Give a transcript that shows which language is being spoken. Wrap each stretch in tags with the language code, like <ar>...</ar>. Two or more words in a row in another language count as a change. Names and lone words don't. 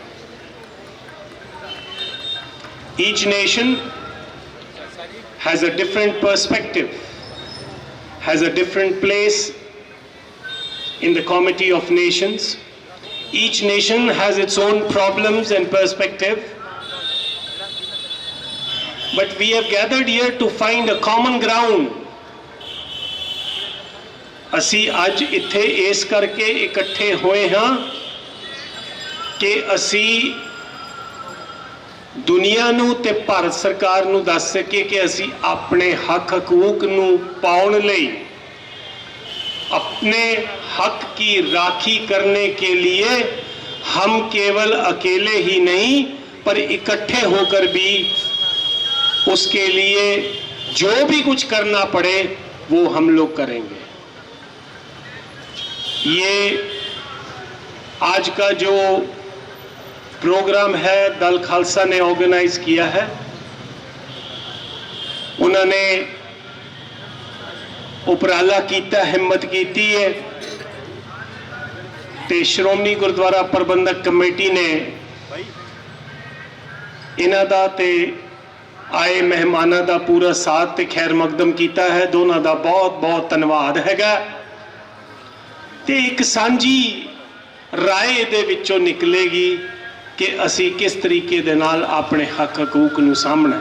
<en>Each nation has a different perspective, has a different place in the Committee of Nations. Each nation has its own problems and perspective. But we have gathered here to find a common ground.</en> <pa>ਅਸੀਂ ਅੱਜ ਇੱਥੇ ਇਸ ਕਰਕੇ ਇਕੱਠੇ ਹੋਏ ਹਾਂ ਕਿ ਅਸੀਂ ਦੁਨੀਆ ਨੂੰ ਤੇ ਭਾਰਤ ਸਰਕਾਰ ਨੂੰ ਦੱਸ ਸਕੀਏ ਕਿ ਅਸੀਂ ਆਪਣੇ ਹੱਕ ਹਕੂਕ ਨੂੰ ਪਾਉਣ ਲਈ</pa> <hi>अपने हक की राखी करने के लिए हम केवल अकेले ही नहीं पर इकट्ठे होकर भी उसके लिए जो भी कुछ करना पड़े वो हम लोग करेंगे। ये आज का जो प्रोग्राम है दल खालसा ने ऑर्गेनाइज किया है,</hi> <pa>ਉਨ੍ਹਾਂਨੇ ਉਪਰਾਲਾ ਕੀਤਾ, ਹਿੰਮਤ ਕੀਤੀ ਹੈ ਤੇ ਸ਼੍ਰੋਮਣੀ ਗੁਰਦੁਆਰਾ ਪ੍ਰਬੰਧਕ ਕਮੇਟੀ ਨੇ ਇਨ੍ਹਾਂ ਦਾ ਤੇ ਆਏ ਮਹਿਮਾਨਾਂ ਦਾ ਪੂਰਾ ਸਾਥ ਤੇ ਖ਼ੈਰ ਮਕਦਮ ਕੀਤਾ ਹੈ। ਦੋਨਾਂ ਦਾ ਬਹੁਤ ਬਹੁਤ ਧੰਨਵਾਦ ਹੈਗਾ ਤੇ ਇੱਕ ਸਾਂਝੀ ਰਾਏ ਦੇ ਵਿੱਚੋਂ ਨਿਕਲੇਗੀ ਕਿ ਅਸੀਂ ਕਿਸ ਤਰੀਕੇ ਦੇ ਨਾਲ ਆਪਣੇ ਹੱਕ ਹਕੂਕ ਨੂੰ ਸਾਮਣਾ।</pa>